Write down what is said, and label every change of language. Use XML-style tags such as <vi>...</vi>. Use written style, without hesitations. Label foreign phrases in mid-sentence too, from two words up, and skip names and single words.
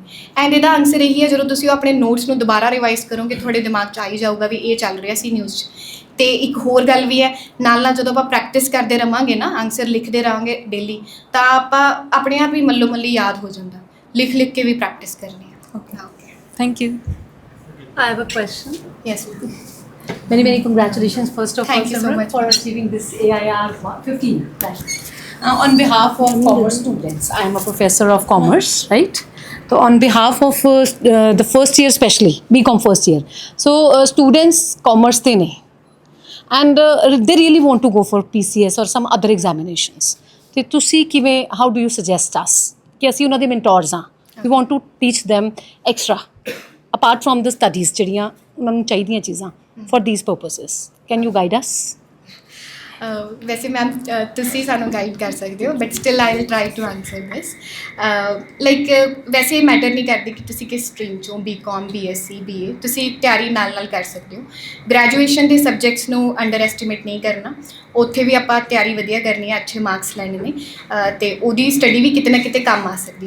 <pa>ਐਂਡ ਇਹਦਾ ਆਨਸਰ ਇਹੀ ਹੈ, ਜਦੋਂ ਤੁਸੀਂ ਆਪਣੇ ਨੋਟਸ ਨੂੰ ਦੁਬਾਰਾ ਰਿਵਾਈਜ਼ ਕਰੋਗੇ ਤੁਹਾਡੇ ਦਿਮਾਗ 'ਚ ਆ ਹੀ ਜਾਊਗਾ ਵੀ ਇਹ ਚੱਲ ਰਿਹਾ ਸੀ ਨਿਊਜ਼ 'ਚ। ਅਤੇ ਇੱਕ ਹੋਰ ਗੱਲ ਵੀ ਹੈ, ਨਾਲ ਜਦੋਂ ਆਪਾਂ ਪ੍ਰੈਕਟਿਸ ਕਰਦੇ ਰਹਾਂਗੇ ਨਾ, ਆਨਸਰ ਲਿਖਦੇ ਰਹਾਂਗੇ ਡੇਲੀ, ਤਾਂ ਆਪਾਂ ਆਪਣੇ ਆਪ ਹੀ ਮੱਲੋ ਮੱਲੀ ਯਾਦ ਹੋ ਜਾਂਦਾ। ਲਿਖ ਕੇ ਵੀ ਪ੍ਰੈਕਟਿਸ ਕਰਨੀ ਹੈ। ਓਕੇ,</pa> <en>Thank you. I have a question. ਯੈਸ। Many congratulations first of all, Thank you so Simran, much. for achieving this AIR 15 rank. On behalf of commerce students, I am a professor of commerce, right? So on behalf of the first year especially, BCom first year. So students commerce they ne. And they really want to go for PCS or some other examinations.</en> <pa>ਤੇ ਤੁਸੀਂ ਕਿਵੇਂ,</pa> <en>how do you suggest us</en> <pa>ਕਿ ਅਸੀਂ ਉਹਨਾਂ ਦੇ mentors ਹਾਂ,</pa> <en>we want to teach them extra apart from the studies</en> <pa>ਜਿਹੜੀਆਂ ਉਹਨਾਂ ਨੂੰ ਚਾਹੀਦੀਆਂ ਚੀਜ਼ਾਂ</pa> <en>for these purposes. Can you guide us?</en> <pa>ਵੈਸੇ ਮੈਮ ਤੁਸੀਂ ਸਾਨੂੰ ਗਾਈਡ ਕਰ ਸਕਦੇ ਹੋ,</pa> <en>but still I will try to answer this.</en> <pa>ਲਾਈਕ ਵੈਸੇ ਇਹ ਮੈਟਰ ਨਹੀਂ ਕਰਦੀ ਕਿ ਤੁਸੀਂ ਕਿਸ ਸਟਰੀਮ 'ਚੋਂ, BCom, BSc, BA, ਤੁਸੀਂ ਤਿਆਰੀ ਨਾਲ ਕਰ ਸਕਦੇ ਹੋ। ਗ੍ਰੈਜੂਏਸ਼ਨ ਦੇ ਸਬਜੈਕਟਸ ਨੂੰ ਅੰਡਰ ਐਸਟੀਮੇਟ ਨਹੀਂ ਕਰਨਾ, ਉੱਥੇ ਵੀ ਆਪਾਂ ਤਿਆਰੀ ਵਧੀਆ ਕਰਨੀ ਹੈ, ਅੱਛੇ ਮਾਰਕਸ ਲੈਣੇ ਨੇ, ਅਤੇ ਉਹਦੀ ਸਟੱਡੀ ਵੀ ਕਿਤੇ ਨਾ ਕਿਤੇ ਕੰਮ ਆ ਸਕਦੀ ਹੈ।</pa>